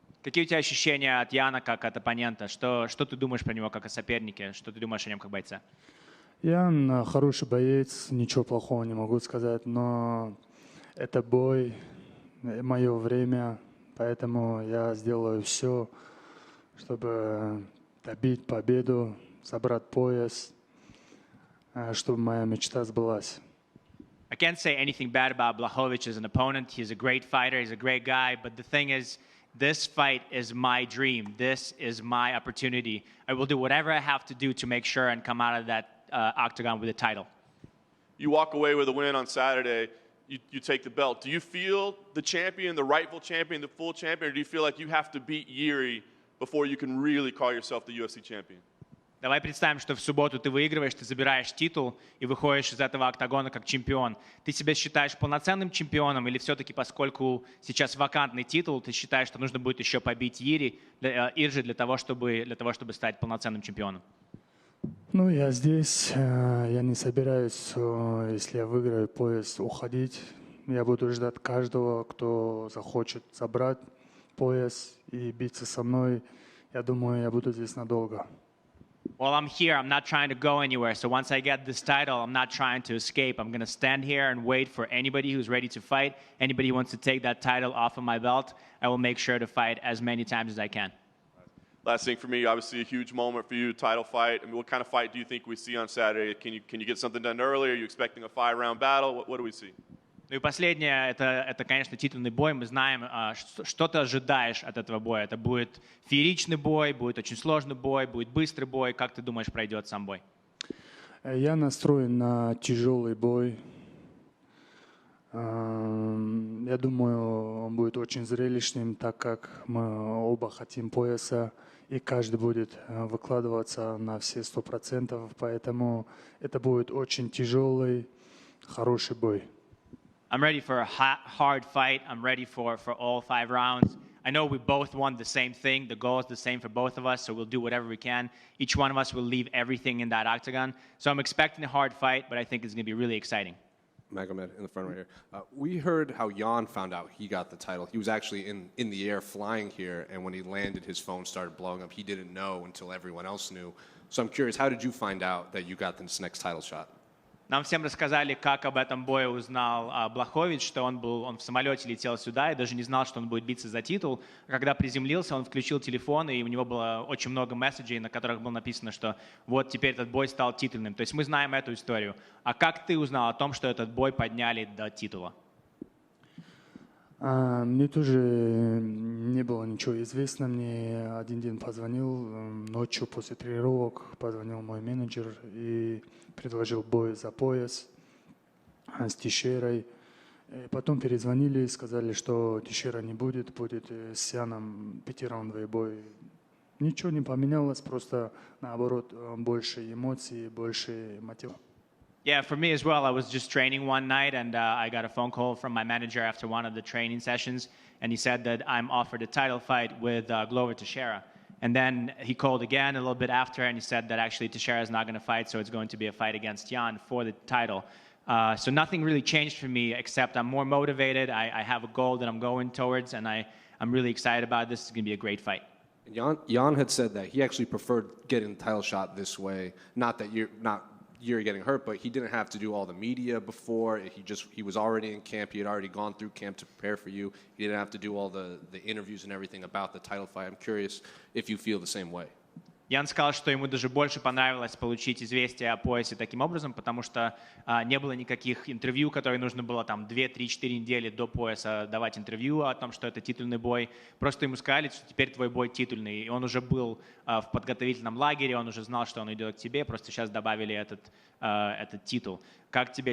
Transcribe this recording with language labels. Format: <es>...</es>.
<ru>Какие у тебя ощущения от Яна как от оппонента? Что ты думаешь про него как о сопернике? Что ты думаешь о нем как бойца? Ян хороший боец, ничего плохого не могу сказать, но это бой, мое время, поэтому я сделаю все, чтобы добить победу, собрать пояс, чтобы моя мечта сбылась.</ru> <en>I can't say anything bad about Błachowicz as an opponent. He's a great fighter. He's a great guy. But the thing is, this fight is my dream. This is my opportunity. I will do whatever I have to do to make sure and come out of that octagon with a title. You walk away with a win on Saturday. You take the belt. Do you feel the champion, the rightful champion, the full champion, or do you feel like you have to beat Yuri before you can really call yourself the UFC champion?</en> <ru>Давай представим, что в субботу ты выигрываешь, ты забираешь титул и выходишь из этого октагона как чемпион. Ты себя считаешь полноценным чемпионом или все-таки, поскольку сейчас вакантный титул, ты считаешь, что нужно будет еще побить Иржи для того, чтобы стать полноценным чемпионом? Ну, я здесь, я не собираюсь, если я выиграю пояс, уходить. Я буду ждать каждого, кто захочет забрать пояс и биться со мной. Я думаю, я буду здесь надолго.</ru> <en>Well, I'm here. I'm not trying to go anywhere. So once I get this title, I'm not trying to escape. I'm going to stand here and wait for anybody who's ready to fight. Anybody who wants to take that title off of my belt, I will make sure to fight as many times as I can. Last thing for me, obviously a huge moment for you, title fight. I mean, what kind of fight do you think we see on Saturday? Can you get something done early? Are you expecting a 5-round battle? What do we see?</en> <ru>Ну и последнее, это, конечно, титульный бой. Мы знаем, что ты ожидаешь от этого боя. Это будет фееричный бой, будет очень сложный бой, будет быстрый бой. Как ты думаешь, пройдет сам бой? Я настроен на тяжелый бой. Я думаю, он будет очень зрелищным, так как мы оба хотим пояса, и каждый будет выкладываться на все 100%. Поэтому это будет очень тяжелый, хороший бой.</ru> <en>I'm ready for a hard fight. I'm ready for all 5 rounds. I know we both want the same thing. The goal is the same for both of us, so we'll do whatever we can. Each one of us will leave everything in that octagon. So I'm expecting a hard fight, but I think it's going to be really exciting. Magomed in the front right here. We heard how Jan found out he got the title. He was actually in the air flying here, and when he landed, his phone started blowing up. He didn't know until everyone else knew. So I'm curious, how did you find out that you got this next title shot?</en> <ru>Нам всем рассказали, как об этом бое узнал Блахович, что он в самолете летел сюда и даже не знал, что он будет биться за титул. Когда приземлился, он включил телефон, и у него было очень много месседжей, на которых было написано, что вот теперь этот бой стал титульным. То есть мы знаем эту историю. А как ты узнал о том, что этот бой подняли до титула? Мне тоже не было ничего известно. Мне один день позвонил, ночью после тренировок позвонил мой менеджер и предложил бой за пояс с Тишерой. И потом перезвонили и сказали, что Тeixeira не будет, будет с Яном 5-раундовый бой. Ничего не поменялось, просто наоборот больше эмоций, больше мотивации.</ru> <en>Yeah, for me as well. I was just training one night, and I got a phone call from my manager after one of the training sessions, and he said that I'm offered a title fight with Glover Teixeira. And then he called again a little bit after, and he said that actually Teixeira is not going to fight, so it's going to be a fight against Jan for the title. So nothing really changed for me, except I'm more motivated. I have a goal that I'm going towards, and I'm really excited about this. It's going to be a great fight. Jan had said that he actually preferred getting the title shot this way. Not that you're getting hurt, but he didn't have to do all the media before. He was already in camp. He had already gone through camp to prepare for you. He didn't have to do all the interviews and everything about the title fight. I'm curious if you feel the same way.</en> <ru>Ян сказал, что ему даже больше понравилось получить известие о поясе таким образом, потому что не было никаких интервью, которые нужно было там 2, 3, 4 недели до пояса давать интервью о том, что это титульный бой. Просто ему сказали, что теперь твой бой титульный. И он уже был в подготовительном лагере, он уже знал, что он идет к тебе, просто сейчас добавили этот титул. Как тебе?</ru>